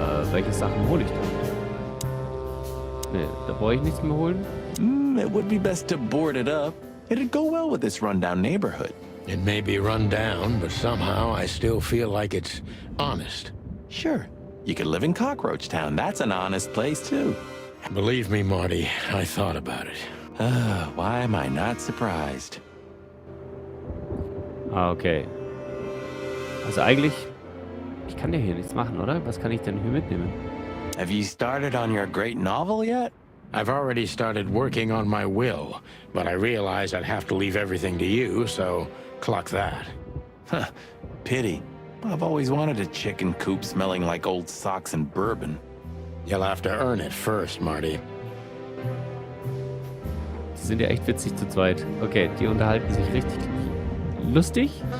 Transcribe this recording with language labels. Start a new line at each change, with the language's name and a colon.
German: Welche Sachen hole ich denn? Ne, da brauche ich nichts mehr holen.
English: It would be best to board it up. It'd go well with this rundown neighborhood. It may be run down, but somehow I still feel like it's honest. Sure. You could live in Cockroach Town. That's an honest place, too. Believe me, Marty, I thought about it. Why am I not surprised?
German: Ah, okay. Also eigentlich, ich kann ja hier nichts machen, oder? Was kann ich denn hier mitnehmen?
English: Have you started on your great novel yet? I've already started working on my will, but I realize I'd have to leave everything to you, so cluck that. Huh. Pity. I've always wanted a chicken coop smelling like old socks and bourbon. You'll have to earn it first, Marty.
German: Die sind ja echt witzig zu zweit. Okay, die unterhalten sich richtig lustig.